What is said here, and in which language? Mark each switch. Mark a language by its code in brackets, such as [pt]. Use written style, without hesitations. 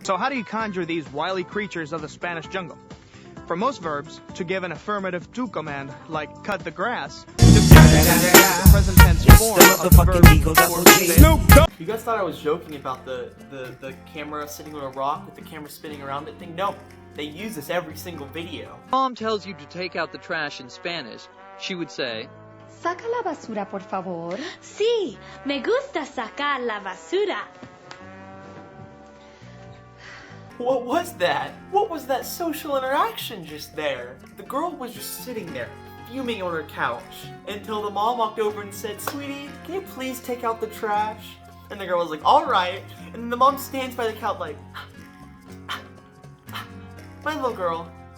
[en] So how do you conjure these wily creatures of the Spanish jungle? For most verbs, to give an affirmative to command, like cut the grass, the present tense form of the verb before said. You guys thought I was joking about the camera sitting on a rock with the camera spinning around it thing? No, they use this every single video. Mom tells you to take out the trash in Spanish, she would say, [es] Saca la basura, por favor. Sí, me gusta sacar la basura. [en] What was that? What was that social interaction just there? The girl was just sitting there, fuming on her couch, until the mom walked over and said, "Sweetie, can you please take out the trash?" And the girl was like, "All right." And the mom stands by the couch like, "My little girl."